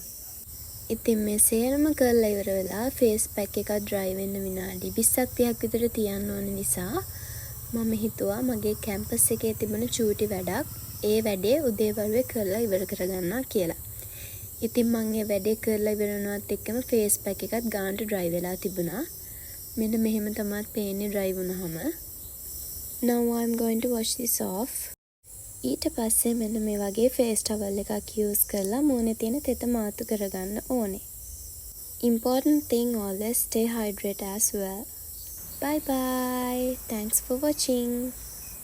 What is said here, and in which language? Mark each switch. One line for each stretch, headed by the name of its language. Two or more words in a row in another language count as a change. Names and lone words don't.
Sinhala: ඉතින් මේ සේරම කරලා ඉවර වෙලා
English: face pack
Sinhala: එක dry වෙන්න විනාඩි 20ක් 30ක් විතර තියන්න ඕන නිසා මම හිතුවා මගේ campus එකේ තිබුණ චූටි වැඩක් ඒ වැඩේ උදේවරුේ කරලා ඉවර කරගන්නවා කියලා. ඉතින් මම ඒ වැඩේ කරලා ඉවර වුණාත් එක්කම
English: face pack
Sinhala: එකත් ගානට dry වෙලා තිබුණා. මෙන්න මෙහෙම තමයි පේන්නේ dry වුණාම.
English: Now I'm going to wash this off.
Sinhala: ඊට පස්සේ මෙන්න මේ වගේ
English: face towel
Sinhala: එකක් use කරලා මූණේ තියෙන තෙත මාතු කරගන්න ඕනේ.
English: Important thing, always stay hydrated as well. Bye bye. Thanks for watching.